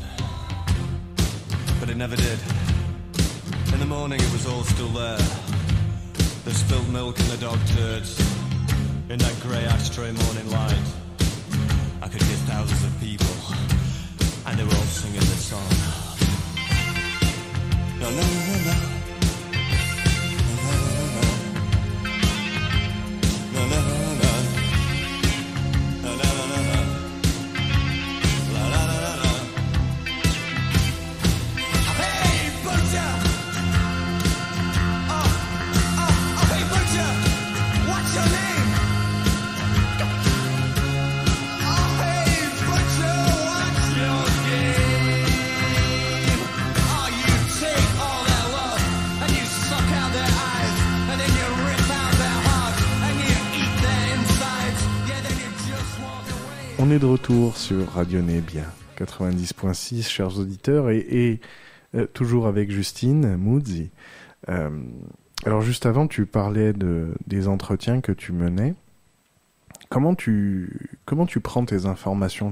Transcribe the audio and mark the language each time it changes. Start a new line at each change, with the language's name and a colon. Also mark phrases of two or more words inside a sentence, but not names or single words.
English: But it never did. In the morning it was all still there. The spilled milk and the dog turds. In that grey ashtray morning light, I could hear thousands of people, and they were all singing this song. No, no, no, no. No, no, no, no. No, no, no, no, no. La, la, la, la, la. Hey, butcher! Oh, hey, butcher! What's your name? Oh, hey, butcher, what's your game? Oh, you take all their love, and you suck out their eyes, and then you rip out their hearts, and you eat their insides. Yeah, then you just walk away.
French: On est de retour sur Radio Nebia 90.6, chers auditeurs, et toujours avec Justine Muzzi. Alors juste avant, tu parlais des entretiens que tu menais. Comment tu prends tes informations?